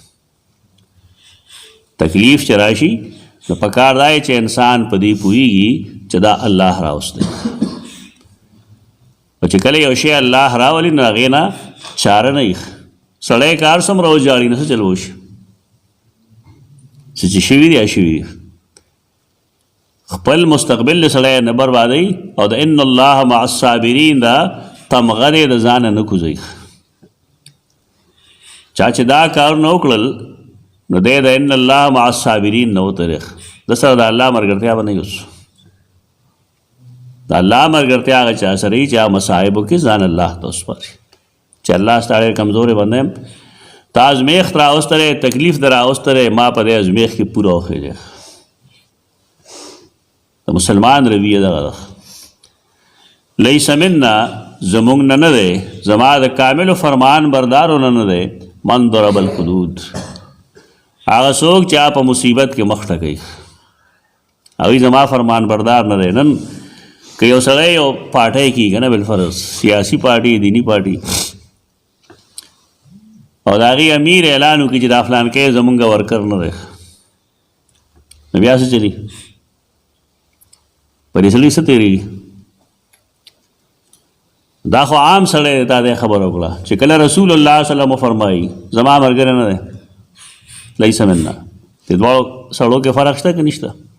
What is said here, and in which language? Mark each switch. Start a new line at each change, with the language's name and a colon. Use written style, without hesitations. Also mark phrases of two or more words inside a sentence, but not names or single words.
Pashto: تکلیف چې راشي نو پکار دا چې انسان په دې پوهېږي چې دا الله راوستی او چې کله یو شی الله راولي نو هغې نه چاره نه وي سړی کار څومره وژاړي نو څه چل وشي څه چې شوي دي شوي دي خپل مستقبل د سړی نه بربادوي او د
Arabic: ان الله مع الصابرین
Pashto: دا تمغه دی د ځانه نه کوزوي چا چې دا کار نه وکړل نو دی د
Arabic: ان الله مع الصابرین
Pashto: نه وترېخ د سره د الله ملګرتیا به نه اوس د الله ملګرتیا هغه چا سره وي چې هغه مصایبو کې ځان الله ته وسپاري چې الله ستا ډېر کمزوری بنده یم تا ازمیښت راوستلی تکلیف در راوستلی ما په دې ازمیښت کې پوره وخېږي د مسلمان رویه دغه ده
Arabic: لیس منا
Pashto: زمونږ نه نه دی زما د کاملو فرمان بردارو نه دی
Arabic: من ضرب الحدود
Pashto: هغه څوک چې په مصیبت کې مخ ټکوي هغوی زما فرمان بردار نه دی نن که یو سړی یو پارټۍ کېږي که نه بالفرض سیاسي پارټي دیني پارټي او د هغې امیر اعلان وکړي چې دا فلانکی زمونږ ورکر نه دی نو بیا څه چلي په دې سړي څه تېرېږي دا خو عام سړی دی تا دې خبره وکړه چې کله
Arabic: رسول الله صلی الله
Pashto: وفرمایي زما ملګری نه دی
Arabic: لیس منا
Pashto: دې دواړو سړو کې فرق شته که نشته